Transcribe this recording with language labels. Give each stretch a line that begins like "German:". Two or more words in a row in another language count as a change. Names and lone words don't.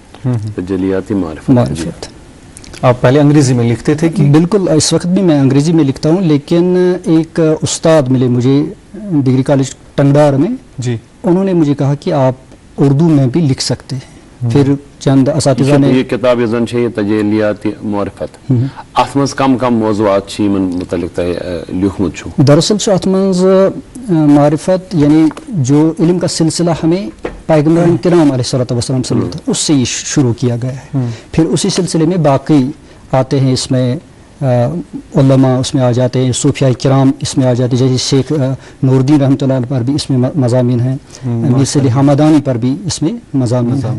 Urdu: تجلیاتی معرفت. آپ پہلے انگریزی میں لکھتے تھے کہ؟ بالکل، اس وقت بھی میں انگریزی میں لکھتا ہوں، لیکن ایک استاد ملے مجھے ڈگری کالج ٹنگڈار میں، جی، انہوں نے مجھے کہا کہ آپ اردو میں بھی لکھ سکتے ہیں. پھر چند اساتذہ نے
Kashmiri: یہ کتاب یزن ہے تجلیاتی معرفت، ات مز کم کم موضوعات چھ من متعلق لکھمت چھو.
Urdu: دراصل
Kashmiri: ات مز
Urdu: معرفت یعنی جو علم کا سلسلہ ہمیں پیغمبران کرام
Arabic: علیہ السلام
Urdu: سے ملتا ہے، اس سے یہ شروع کیا گیا ہے. پھر اسی سلسلے میں باقی آتے ہیں، اس میں علماء اس میں آ جاتے ہیں، صوفیاء کرام اس میں آ جاتے ہیں، جیسے شیخ نور الدین
Arabic: رحمۃ اللہ علیہ
Urdu: پر بھی اس میں مضامین ہیں، میر صلی حمدانی پر بھی اس میں مضامین ہیں.